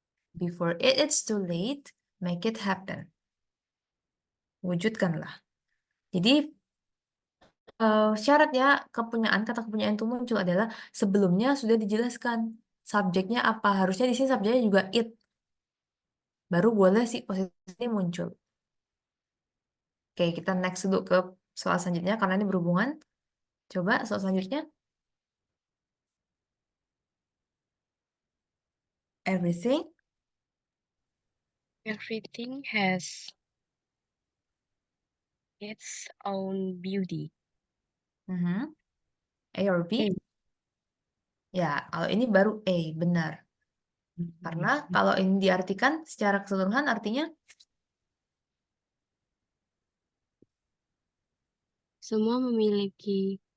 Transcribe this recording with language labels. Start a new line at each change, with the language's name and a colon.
English: Before it is too late, make it happen.
Indonesian: Wujudkanlah. Jadi syaratnya kepunyaan kata kepunyaan itu muncul adalah sebelumnya sudah dijelaskan subjeknya apa. Harusnya di sini subjeknya juga it. Baru boleh si posisi muncul. Oke, kita next dulu ke soal selanjutnya karena ini berhubungan. Coba soal selanjutnya.
English: Everything. Everything has its own beauty. Mhm. A or A. B?
Indonesian: Ya, kalau ini baru A, benar. Karena kalau ini diartikan secara keseluruhan artinya Semua memiliki